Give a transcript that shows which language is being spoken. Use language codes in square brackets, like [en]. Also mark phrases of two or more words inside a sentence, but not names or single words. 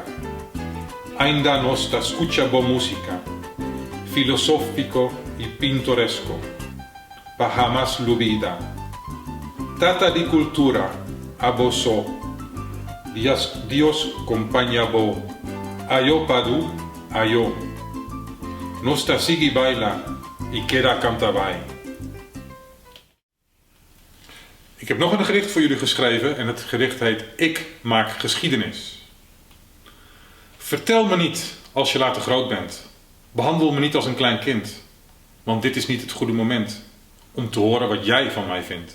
[pap] Ainda nos ta escucha bo música, filosófico y pintoresco, pa jamás lubida. Tata di cultura, abo so, Dios compañía bo, ayo padu, ayo. Nosta sigi baila, y queda cantavai. [nl] Ik heb nog een gedicht voor jullie geschreven en het gedicht heet Ik maak geschiedenis. Vertel me niet als je later groot bent. Behandel me niet als een klein kind. Want dit is niet het goede moment om te horen wat jij van mij vindt.